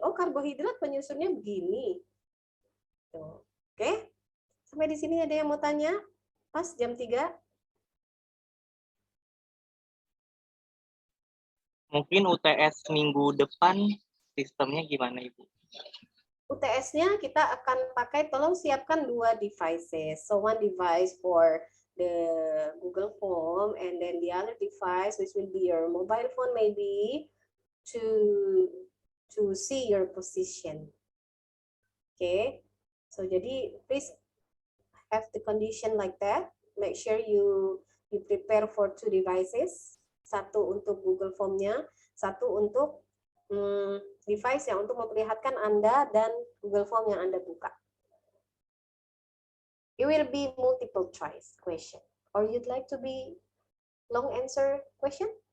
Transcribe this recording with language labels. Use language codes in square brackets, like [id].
[id] Oh, karbohidrat penyusunnya begini. Tuh. Oke. Sampai di sini ada yang mau tanya? Pas jam 3. Mungkin UTS minggu depan sistemnya gimana, Ibu? UTS-nya kita akan pakai, tolong siapkan 2 devices. [en] So one device for the Google Form, and then the other device, which will be your mobile phone, maybe to see your position. Okay, so jadi please have the condition like that. Make sure you prepare for 2 devices. [id] 1 untuk Google Form-nya, 1 untuk device yang untuk memperlihatkan Anda dan Google Form yang Anda buka. [en] It will be multiple choice question. Or you'd like to be long answer question?